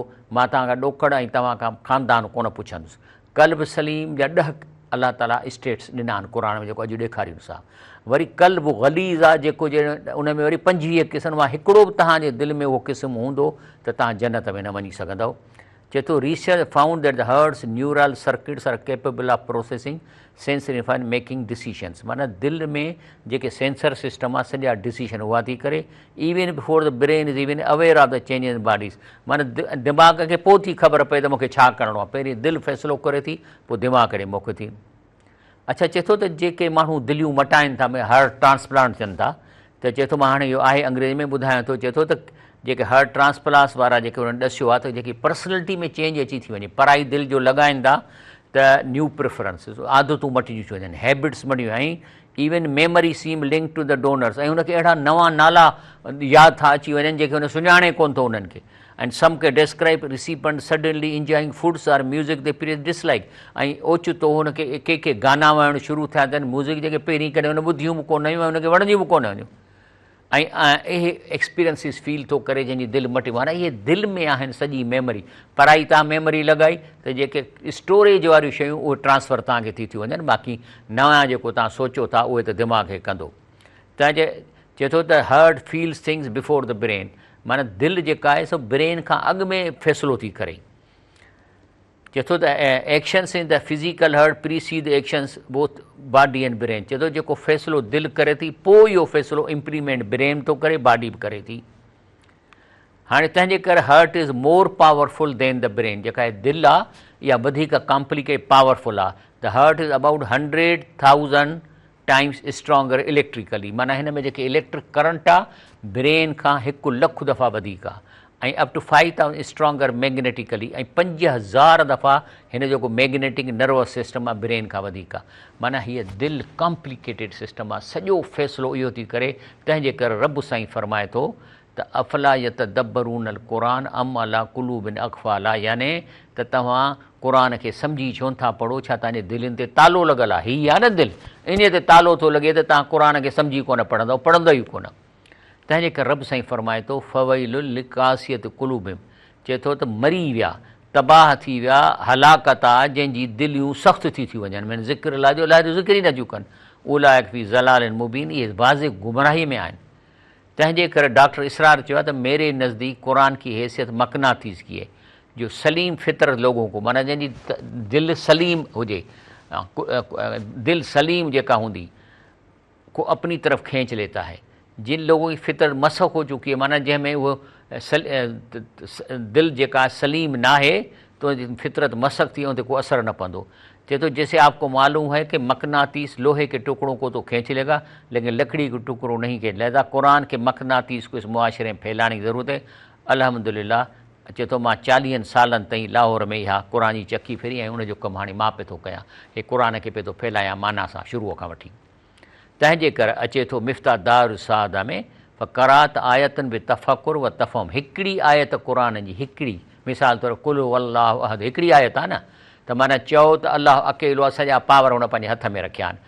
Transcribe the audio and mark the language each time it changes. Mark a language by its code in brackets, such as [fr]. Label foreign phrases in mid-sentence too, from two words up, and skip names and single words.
[sd] मां तव्हां खां ॾोखड़ ऐं तव्हां खां ख़ानदान कोन पुछंदुसि। कल्ब सलीम जा 10 अलाह ताला स्टेट्स ॾिना आहिनि क़ुर में, जेको अॼु ॾेखारियूंसि आहे। वरी कल्ब ग़लीज़ आहे जेको उन में वरी 25 क़िस्म आहे, हिकिड़ो बि तव्हांजे दिलि में उहो क़िस्म हूंदो त तव्हां जन्नत में न वञी सघंदव। चए थो [en] research found that the heart's neural circuits are capable of processing sensory and making decisions, [sd] माना दिलि में जेके [en] sensor system [sd] आहे सॼा डिसीशन उहा थी करे। [en] even before the brain is even aware of the change in bodies, [sd] माना दिमाग़ खे पोइ थी ख़बर पए त मूंखे छा करिणो आहे, पहिरीं दिलि फ़ैसिलो करे थी, पोइ दिमाग़ ॾे मोकिले थी। अच्छा, चए थो त जेके माण्हू दिलियूं मटाइनि था, [en] heart transplant [sd] थियनि था, त चए थो मां हाणे इहो आहे अंग्रेज़ी में ॿुधायां थो। चए थो त जेके [en] heart transplant [sd] वारा जेके उन्हनि ॾसियो आहे त जेकी पर्सनैलिटी में चेंज अची थी वञे, पराई दिलि जो लॻाइनि था त [en] new preferences, [sd] आदतूं मटिजी थियूं वञनि, हैबिट्स मटियूं, ऐं [en] even memory seem link to the donors, [sd] ऐं हुनखे अहिड़ा नवां नाला यादि था अची वञनि जेके हुन सुञाणे कोन थो उन्हनि खे। [en] and some ke describe recipient suddenly enjoying foods or music they period dislike, [sd] ऐं ओचितो हुनखे के गाना वणणु शुरू थिया अथनि, म्यूज़िक जेके पहिरीं कॾहिं हुन ॿुधियूं बि कोन हुयूं ऐं हुनखे वणंदियूं बि कोन हुयूं, ऐं इहे एक्सपीरियंसिस फील थो करे जंहिंजी दिलि मटी। माना इहे दिलि में आहिनि सॼी मेमरी। पढ़ाई तव्हां मेमरी लॻाई त जेके स्टोरेज वारियूं शयूं उहे ट्रांसफ़र तव्हांखे थी थियूं वञनि, बाक़ी नवां जेको तव्हां सोचो था उहे त दिमाग़ खे कंदो। त चए थो त [en] heart feels things before the brain, [sd] माना दिलि जेका आहे सो ब्रेन खां अॻु में फ़ैसिलो थी करे। चए थो त [en] actions in the physical heart precede actions both body and brain. [sd] चए थो जेको फ़ैसिलो दिलि करे थी पोइ इहो फ़ैसिलो [en] implement brain [sd] थो करे, बॉडी बि करे थी। हाणे तंहिंजे करे [en] heart is more powerful than the brain. [sd] जेका आहे दिलि आहे इहा वधीक [en] complicate powerful [sd] आहे। [en] the heart is about 100,000 times stronger electrically, [sd] माना हिन में जेके [en] electric current [sd] आहे ब्रेन खां 100,000 दफ़ा वधीक आहे, ऐं [en] up to 5,000 stronger magnetically, [sd] ऐं 5,000 दफ़ा हिन जेको [en] magnetic nervous system [sd] आहे ब्रेन खां वधीक आहे। माना हीअ दिलि [en] complicated system [sd] आहे, सॼो फ़ैसिलो इहो थी करे। तंहिंजे करे रब साईं फरमाए थो त [ar] أفلا يتدبرون القرآن أم على قلوب أقفالها, [sd] याने त तव्हां क़ुरान खे सम्झी छो नथा पढ़ो, छा तव्हांजे दिलनि ते तालो लॻल आहे? हीअ आहे न दिलि, इन ते तालो थो लॻे त तव्हां क़ुरान खे सम्झी कोन पढ़ंदव, पढ़ंदो ई कोन। तंहिंजे करे रब साईं फरमाए थो [ar] فويل للقاسية قلوبهم, [sd] चए थो त मरी विया, तबाह थी विया, हलाकत आहे जंहिंजी दिलियूं सख़्तु थी वञनि, माना ज़िक्र अलाह जो ज़िक्र ई नथियूं कनि। [ar] أولئك في ضلال مبين, [sd] इहे वाज़े गुमराही में आहिनि। तंहिंजे करे डॉक्टर इसरार चयो आहे त [ur] میرے نزدیک قرآن کی حیثیت مقناطیس کی ہے، جو سلیم فطرت لوگوں کو, [sd] माना जंहिंजी दिलि सलीम हुजे, दिलि सलीम जेका हूंदी [ur] کو اپنی طرف کھینچ لیتا ہے. جن لوگوں کی فطرت مسخ ہو چکی ہے, [sd] माना जंहिंमें उहो दिलि जेका सलीम ना है तो फितरत मसक थी, उन ते को असर न पवंदो। चए तो [ur] جیسے آپ کو معلوم ہے کہ مقناطیس لوہے کے ٹکڑوں کو تو کھینچ لے گا لیکن لکڑی کے ٹکڑوں نہیں کھینچ، لہٰذا قرآن کے مقناطیس کو اس معاشرے میں پھیلانے کی ضرورت ہے. [sd] अल्हम्दुलिल्लाह चए तो मां 40 सालनि ताईं लाहौर में इहा क़ुरान जी चकी फिरी ऐं उनजो कमु हाणे मां पे थो कयां, हे क़ुरान खे पे थो फैलायां माना सां शुरूअ खां वठी। तंहिंजे करे अचे थो मिफ़्ता दार सादा में फ़क़रात आयतन बि तफ़कुर व तफ़हम, हिकिड़ी आयत क़ुरान जी, हिकिड़ी मिसाल तौरु [ar] قل والله أحد, [sd] हिकिड़ी आयत आहे न, त माना चओ त अलाह अकेलो आहे, सॼा पावर हुन पंहिंजे हथ में रखिया आहिनि।